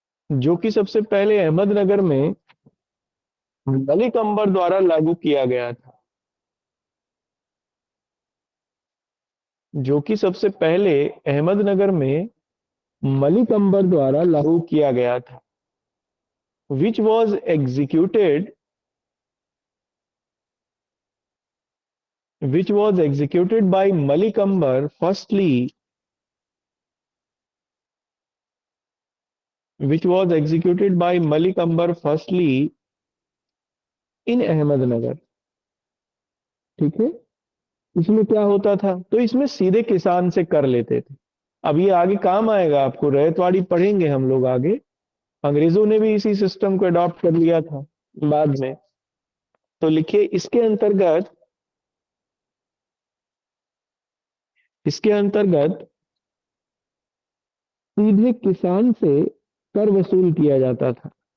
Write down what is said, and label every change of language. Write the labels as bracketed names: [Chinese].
[Hindi] जो कि सबसे पहले अहमदनगर में मलिक अंबर द्वारा लागू किया गया था। जो कि सबसे पहले अहमदनगर में मलिक अंबर द्वारा लागू किया गया था, [English] Which was executed which was executed by Malik Ambar firstly, which was executed by Malik Ambar firstly in Ahmednagar. [Hindi] ठीक है, इसमें क्या होता था, तो इसमें सीधे किसान से कर लेते थे। अब ये आगे काम आएगा आपको, रैयतवाड़ी पढ़ेंगे हम लोग आगे। अंग्रेजों ने भी इसी सिस्टम को अडॉप्ट कर लिया था बाद में। तो लिखिए इसके अंतर्गत सीधे किसान से कर वसूल किया जाता था।